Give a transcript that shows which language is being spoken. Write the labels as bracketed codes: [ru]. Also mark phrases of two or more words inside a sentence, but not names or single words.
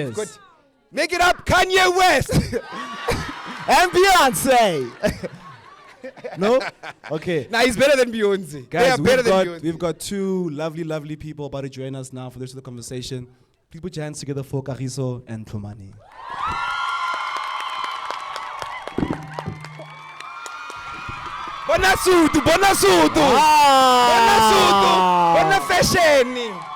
[en] We've got, make it up, Kanye West. And Beyonce. No? Okay. Nah, he's better than Beyonce. They Guys, are better than Beyonce. we've got two lovely people about to join us now for the rest of the conversation. Please put your hands together for Kagiso and Hlomani. [st] Bona sutu. Bona sutu. Bona fashion.